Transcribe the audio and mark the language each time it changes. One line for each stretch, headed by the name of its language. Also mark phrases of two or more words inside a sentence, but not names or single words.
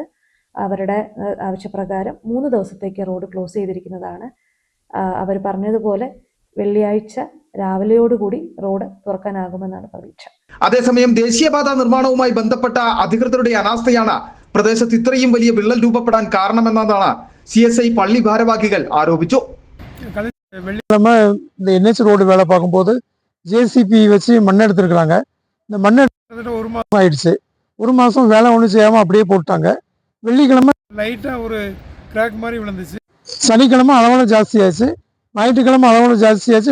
Malayalam: അവരുടെ ആവശ്യപ്രകാരം 3 ദിവസത്തേക്ക് റോഡ് ക്ലോസ് ചെയ്തിരിക്കുന്നതാണ്. അവർ പറഞ്ഞതുപോലെ വെള്ളിയാഴ്ച രാവിലെയോടുകൂടി റോഡ് തുറക്കാനാകുമെന്നാണ് പ്രതീക്ഷ. അതേസമയം ദേശീയപാത നിർമ്മാണവുമായി ബന്ധപ്പെട്ട അധികൃതരുടെ അനാസ്ഥയാണ് പ്രദേശത്ത് ഇത്രയും വലിയ വിള്ളൽ രൂപപ്പെടാൻ കാരണമെന്നതാണ് CSI പള്ളി ഭാരവാഹികൾ ആരോപിച്ചു.
Tamil: வெள்ளிக்கிழமை இந்த NH ரோடு வேலை பார்க்கும்போது JCB வச்சு மண் எடுத்துருக்குறாங்க. இந்த மண் எடுத்து 1 மாதம் ஆயிடுச்சு. 1 மாதம் வேலை ஒன்றும் செய்யாமல் அப்படியே போட்டாங்க. வெள்ளிக்கிழமை லைட்டாக ஒரு கிராக் மாதிரி விழுந்துச்சு. சனிக்கிழமை அளவோட ஜாஸ்தியாச்சு. ஞாயிற்றுக்கிழமை அளவோட ஜாஸ்தியாச்சு.